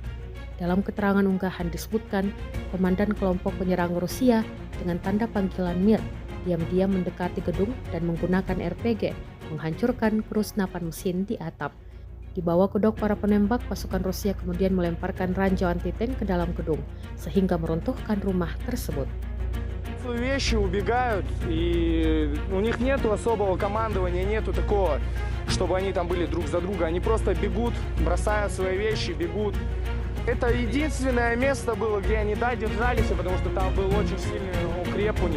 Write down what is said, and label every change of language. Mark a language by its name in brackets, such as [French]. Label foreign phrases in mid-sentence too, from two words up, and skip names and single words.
[Indonesian] Dalam keterangan unggahan disebutkan, komandan kelompok penyerang Rusia dengan tanda panggilan Mir diam-diam mendekati gedung dan menggunakan RPG menghancurkan kerusnapan mesin di atap. Di bawah kedok para penembak, pasukan Rusia kemudian melemparkan ranjau anti-tank ke dalam gedung, sehingga meruntuhkan rumah tersebut. [Russian] Свои вещи убегают, и у них нету особого командования, нету такого, чтобы они там были друг за друга. Они просто бегут, бросают свои вещи, бегут. Это единственное место было, где они, держались, потому что там был очень сильный укреп у них.